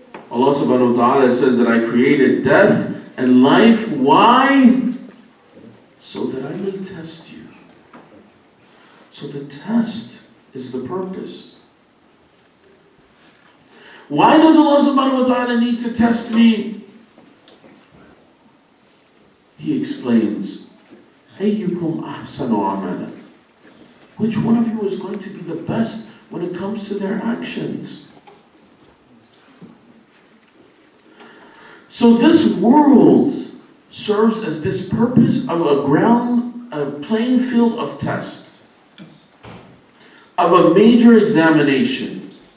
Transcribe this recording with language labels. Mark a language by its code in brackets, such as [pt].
[en] Allah subhanahu wa ta'ala says that I created death and life. Why? So that I may test you. So the test is the purpose. Why does Allah subhanahu wa ta'ala need to test me? He explains, [ar] أَيُّكُمْ أَحْسَنُ عَمَلًا. [en] Which one of you is going to be the best when it comes to their actions? So this world serves as this purpose of a playing field of test, of a major examination.